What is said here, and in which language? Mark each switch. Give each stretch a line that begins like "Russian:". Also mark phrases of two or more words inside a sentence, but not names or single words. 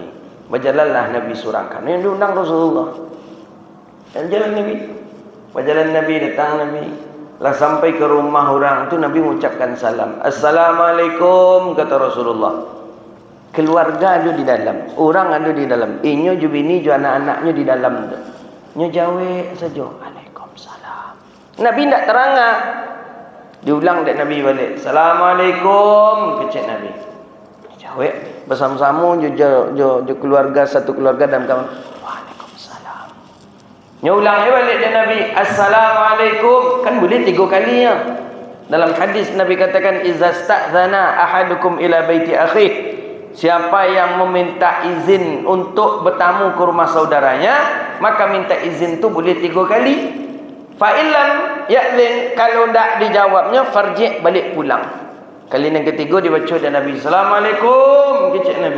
Minangkabau: Berjalanlah Nabi surangkan. Yang diundang Rasulullah. Jalan Nabi. Berjalan Nabi, datang Nabi. Lah sampai ke rumah orang tu Nabi mengucapkan salam. Assalamualaikum, kata Rasulullah. Keluarga ada di dalam, orang ada di dalam, inyo ju bini ju anak-anaknya di dalam tu. Nyo jawab saja, Waalaikumsalam. Nabi tak terangah. Diulang dek Nabi balik. Assalamualaikum, kecik Nabi. Jawab bersama-sama ju keluarga, satu keluarga dalam kawan. Waalaikumsalam. Nyo ulang balik dek Nabi. Assalamualaikum. Kan boleh 3 kali ya. Dalam hadis Nabi katakan,
Arabic: إذا استأذن أحدكم إلى بيت أخيه.
Minangkabau: Siapa yang meminta izin untuk bertamu ke rumah saudaranya, maka minta izin tu boleh 3 kali.
Arabic: فإن لم يؤذن,
Minangkabau: kalau tak dijawabnya, farji' balik pulang. Kali yang ketiga dibaca dan Nabi, Assalamualaikum, kecik Nabi.